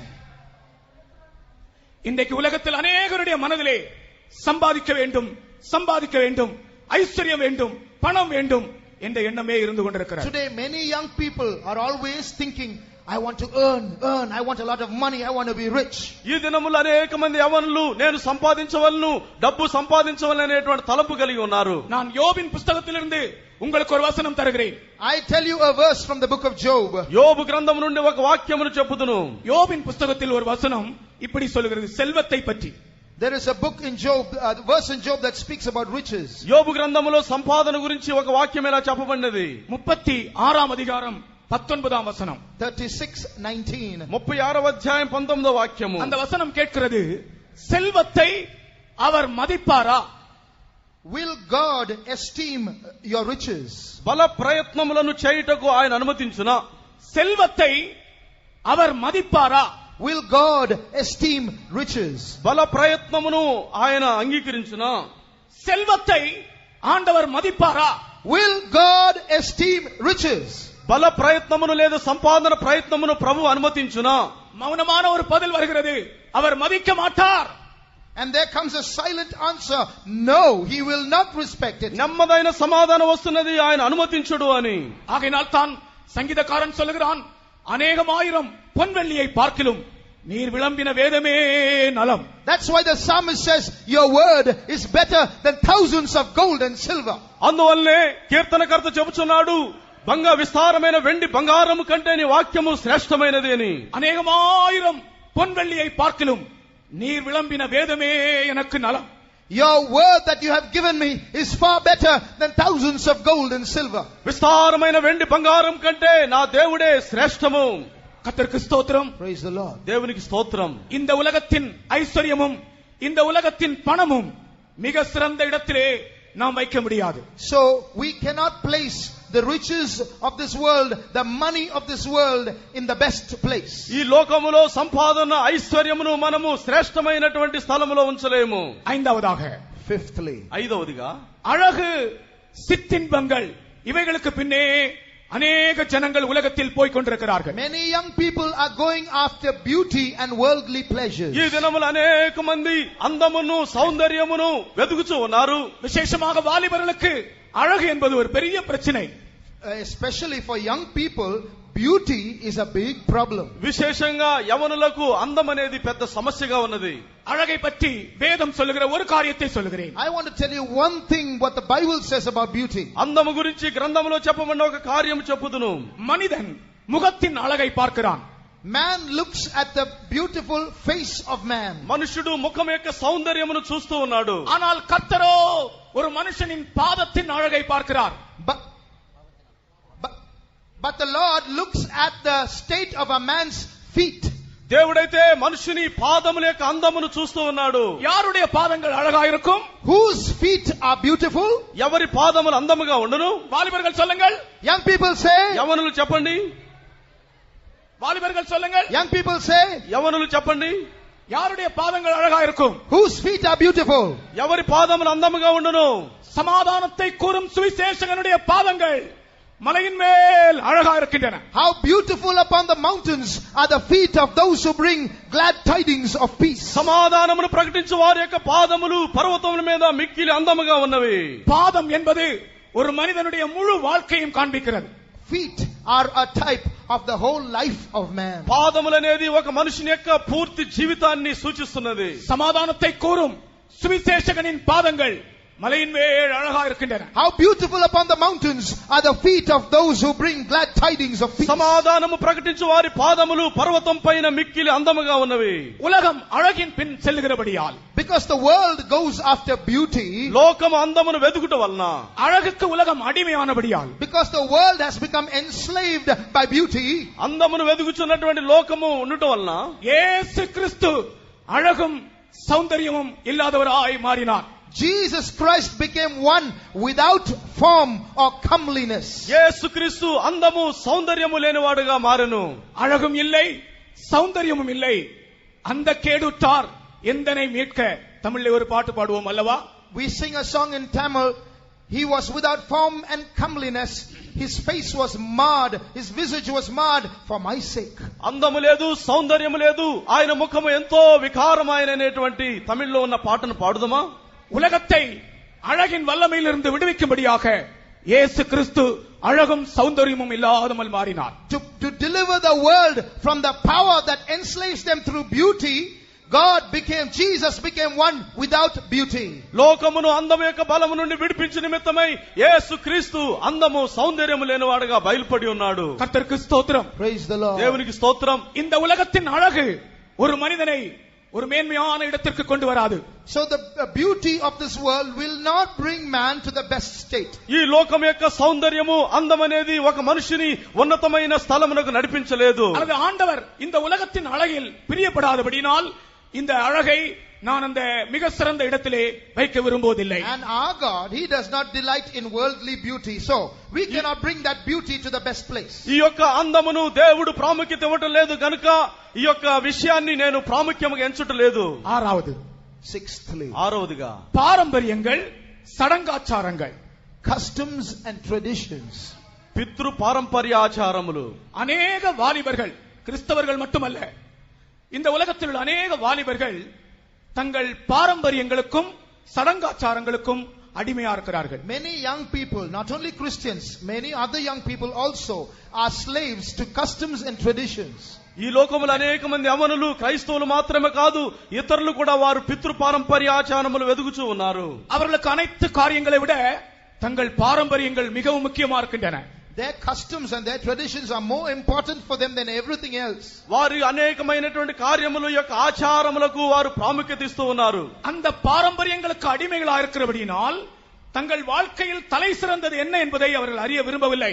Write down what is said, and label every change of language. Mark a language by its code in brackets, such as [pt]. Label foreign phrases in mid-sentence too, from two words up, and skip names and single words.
[ta] இன்றைக்கு உலகத்தில் அநேகருடைய மனதிலே சம்பாதிக்க வேண்டும், சம்பாதிக்க வேண்டும், ஐஸ்வர்யம் வேண்டும், பணம் வேண்டும் என்ற எண்ணமே இருந்து கொண்டிருக்கிறது. [en] Today many young people are always thinking, I want to earn, I want a lot of money, I want to be rich. [te] ఈ దినములు అనేక మంది యవనులు నేను సంపాదించవలను, డబ్బు సంపాదించవలనేటువంటి తలంపు కలిగి ఉన్నారు. [ta] நான் யோபின் புத்தகத்திலிருந்து உங்களுக்கு ஒரு வசனம் தருகிறேன். [en] I tell you a verse from the book of Job. [te] యోబు గ్రంథం నుండి ఒక వాక్యమును చెప్పుదును. [ta] யோபின் புத்தகத்தில் ஒரு வசனம் இப்படி சொல்கிறது, செல்வத்தை பற்றி. [en] There is a book in Job, verse in Job that speaks about riches. [te] యోబు గ్రంథములో సంపాదన గురించి ఒక వాక్యం ఇలా చెప్పబడినది. 36వ அதிகாரம் 19వ వచనం. 36:19. 36వ అధ్యాయం 19వ వాక్యము. [ta] அந்த வசனம் கேட்கிறது, செல்வத்தை அவர் மதிப்பாரா? [en] Will God esteem your riches? [te] బల ప్రయత్నములను చేయుటకు ఆయన అనుమతించునా? [ta] செல்வத்தை அவர் மதிப்பாரா? [en] Will God esteem riches? [te] బల ప్రయత్నమును ఆయన అంగీకరించునా? [ta] செல்வத்தை ஆண்டவர் மதிப்பாரா? [en] Will God esteem riches? [te] బల ప్రయత్నమును లేదా సంపాదన ప్రయత్నమును ప్రభు అనుమతించునా? [ta] மௌனமான ஒரு பதில் வருகிறது, அவர் மதிக்க மாட்டார். [en] And there comes a silent answer. No, he will not respect it. [te] నెమ్మదైన సమాధానం వస్తున్నది, ఆయన అనుమతించడు అని. [ta] ஆகையினால் தான் சங்கீதக்காரன் சொல்லுகிறான், அநேகமாயிரம் பொன்வெள்ளியை பார்க்கிலும் நீர் விளம்பின வேதமே நலம். [en] That's why the psalmist says, your word is better than thousands of gold and silver. [te] అందువల్లే కీర్తనకర్త చెబుతున్నాడు, విస్తారమైన వెండి బంగారము కంటే నీ వాక్యము శ్రేష్టమైనది అని. [ta] அநேகமாயிரம் பொன்வெள்ளியை பார்க்கிலும் நீர் விளம்பின வேதமே எனக்கு நலம். [en] Your word that you have given me is far better than thousands of gold and silver. [te] విస్తారమైన వెండి బంగారం కంటే నా దేవుడే శ్రేష్టము. [ta] கர்த்தருக்கு ஸ்தோத்திரம். [en] Praise the Lord. [te] దేవునికి స్తోత్రం. [ta] இந்த உலகத்தின் ஐஸ்வர்யமும் இந்த உலகத்தின் பணமும் மிக சிறந்த இடத்திலே நாம் வைக்க முடியாது. [en] So we cannot place the riches of this world, the money of this world in the best place. [te] ఈ లోకములో సంపాదన ఐశ్వర్యమును మనము శ్రేష్టమైనటువంటి స్థలములో ఉంచలేము. [ta] ஐந்தாவதாக, [en] Fifthly, [te] ఐదవదిగా [ta] அழகு சிற்றின்பங்கள் இவைகளுக்கு பின்னே அநேக ஜனங்கள் உலகத்தில் போய் கொண்டிருக்கிறார்கள். [en] many young people are going after beauty and worldly pleasures. [te] ఈ దినములు అనేక మంది అందమును సౌందర్యమును వెతుకుచూ ఉన్నారు. [ta] விசேஷமாக வாலிபர்களுக்கு அழகு என்பது ஒரு பெரிய பிரச்சனை. [en] Especially for young people, beauty is a big problem. [te] విశేషంగా యవనులకు అందం అనేది పెద్ద సమస్యగా ఉన్నది. [ta] அழகை பற்றி வேதம் சொல்லுகிற ஒரு காரியத்தை சொல்லுகிறேன். [en] I want to tell you one thing what the Bible says about beauty. [te] అందము గురించి గ్రంథములో చెప్పబడిన ఒక కార్యం చెప్పుదును. [ta] மனிதன் முகத்தின் அழகை பார்க்கிறான். [en] Man looks at the beautiful face of man. [te] మనుషుడు ముఖం యొక్క సౌందర్యమును చూస్తూ ఉన్నాడు. [ta] ஆனால் கர்த்தரோ ஒரு மனுஷனின் பாதத்தின் அழகை பார்க்கிறார். [en] But the Lord looks at the state of a man's feet. [te] దేవుడైతే మనుషుని పాదముల యొక్క అందమును చూస్తూ ఉన్నాడు. [ta] யாருடைய பாதங்கள் அழகா இருக்கும்? [en] Whose feet are beautiful? [te] ఎవరి పాదములు అందముగా ఉండును? [ta] வாலிபர்கள் சொல்லுங்கள். [en] Young people say. [te] యవనులు చెప్పండి. [ta] வாலிபர்கள் சொல்லுங்கள். [en] Young people say. [te] యవనులు చెప్పండి. [ta] யாருடைய பாதங்கள் அழகா இருக்கும்? [en] Whose feet are beautiful? [te] ఎవరి పాదములు అందముగా ఉండును? [ta] சமாதானத்தை கூறும் சுவிசேஷகனுடைய பாதங்கள் மலையின் மேல் அழகா இருக்கின்றன. [en] How beautiful upon the mountains are the feet of those who bring glad tidings of peace. [te] సమాధానమును ప్రకటించు వారి యొక్క పాదములు పర్వతముల మీద మిక్కిలి అందముగా ఉన్నవి. [ta] பாதம் என்பது ஒரு மனிதனுடைய முழு வாழ்க்கையும் காண்பிக்கிறது. [en] Feet are a type of the whole life of man. [te] పాదములు అనేది ఒక మనుషుని యొక్క పూర్తి జీవితాన్ని సూచిస్తున్నది. [ta] சமாதானத்தை கூறும் சுவிசேஷகனின் பாதங்கள் மலையின் மேல் அழகா இருக்கின்றன. [en] How beautiful upon the mountains are the feet of those who bring glad tidings of peace. [te] సమాధానము ప్రకటించు వారి పాదములు పర్వతం పైన మిక్కిలి అందముగా ఉన్నవి. [ta] உலகம் அழகின் பின் செல்லுகிறபடியால், [en] because the world goes after beauty, [te] లోకము అందమును వెతుకుట వలన, [ta] அழகுக்கு உலகம் அடிமையானபடியால், [en] because the world has become enslaved by beauty, [te] అందమును వెతుకుచున్నటువంటి లోకము ఉండుట వలన [ta] இயேசு கிறிஸ்து அழகும் சௌந்தரியமும் இல்லாதவராய் மாறினார். [en] Jesus Christ became one without form or comeliness. [te] యేసుక్రీస్తు అందము సౌందర్యము లేనివాడుగా మారెను. [ta] அழகும் இல்லை, சௌந்தரியமும் இல்லை, அந்த கேடுற்றார் எந்தனை மீட்க. தமிழிலே ஒரு பாட்டு பாடுவோம் அல்லவா? [en] We sing a song in Tamil. He was without form and comeliness. His face was marred. His visage was marred for my sake. [te] అందము లేదు, సౌందర్యము లేదు, ఆయన ముఖము ఎంతో వికారమైనటువంటి తమిళ్లో ఉన్న పాటను పాడుదమా? [ta] உலகத்தை அழகின் வல்லமையிலிருந்து விடுவிக்கும்படியாக இயேசு கிறிஸ்து அழகும் சௌந்தரியமும் இல்லாமல் மாறினார். [en] To deliver the world from the power that enslaves them through beauty, Jesus became one without beauty. [te] లోకమును అందము యొక్క బలము నుండి విడిపించు నిమిత్తమై యేసుక్రీస్తు అందము సౌందర్యము లేనివాడుగా బయలుపడి ఉన్నాడు. [ta] கர்த்தருக்கு ஸ்தோத்திரம். [en] Praise the Lord. [te] దేవునికి స్తోత్రం. [ta] இந்த உலகத்தின் அழகு ஒரு மனிதனை ஒரு மேன்மையான இடத்திற்கு கொண்டு வராது. [en] So the beauty of this world will not bring man to the best state. [te] ఈ లోకం యొక్క సౌందర్యము అందం అనేది ఒక మనిషిని ఉన్నతమైన స్థలమునకు నడిపించలేదు. [ta] அது ஆண்டவர் இந்த உலகத்தின் அழகில் பிரியப்படாதபடியால் இந்த அழகை நான் அந்த மிக சிறந்த இடத்திலே வைக்க விரும்புவதில்லை. [en] And our God, he does not delight in worldly beauty, so we cannot bring that beauty to the best place. [te] ఈ యొక్క అందమును దేవుడు ప్రాముఖ్యత ఇవ్వటం లేదు గనుక ఈ యొక్క విషయాన్ని నేను ప్రాముఖ్యముగా ఎంచుటలేదు. [en] Sixthly, [te] ఆరవదిగా [ta] பாரம்பரியங்கள், சடங்காச்சாரங்கள், [en] customs and traditions. [te] పితృ పారంపర్య ఆచారములు. [ta] அநேக வாலிபர்கள், கிறிஸ்தவர்கள் மட்டுமல்ல, இந்த உலகத்தில் உள்ள அநேக வாலிபர்கள் தங்கள் பாரம்பரியங்களுக்கும் சடங்காச்சாரங்களுக்கும் அடிமையா இருக்கிறார்கள். [en] Many young people, not only Christians, many other young people also are slaves to customs and traditions. [te] ఈ లోకములో అనేక మంది యవ్వనులు క్రైస్తవులు మాత్రమే కాదు, ఇతరులు కూడా వారు పితృ పారంపర్య ఆచారములు వెదుగుచూ ఉన్నారు. [ta] அவர்களுக்கு அனைத்து காரியங்களை விட தங்கள் பாரம்பரியங்கள் மிகவும் முக்கியமா இருக்கின்றன. [en] Their customs and their traditions are more important for them than everything else. [te] వారి అనేకమైనటువంటి కార్యముల యొక్క ఆచారములకు వారు ప్రాముఖ్యత ఇస్తూ ఉన్నారు. [ta] அந்த பாரம்பரியங்களுக்கு அடிமைகளாக இருக்கிறபடியினால் தங்கள் வாழ்க்கையில் தலை சிறந்தது என்ன என்பதை அவர்கள் அறிய விரும்பவில்லை.